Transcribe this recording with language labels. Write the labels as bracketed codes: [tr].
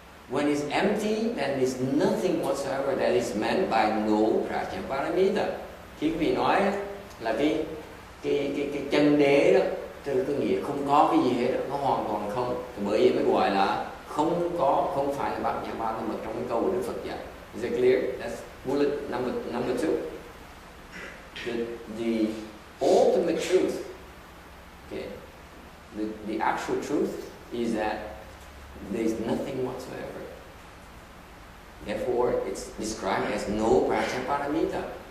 [en] When it's empty, then there's nothing whatsoever that is meant by no prajnaparamita. [vi] Khi quý vị nói là cái chân đế đó, tức có nghĩa không có cái gì hết đó, nó hoàn toàn không. Thì bởi vậy mới gọi là không có, không phải là prajnaparamita trong cái câu của Đức Phật dạy. [en] Is it clear? That's bullet number 2. The ultimate truth, okay, the actual truth is that there's nothing whatsoever. Therefore, it's described as no prajnaparamita.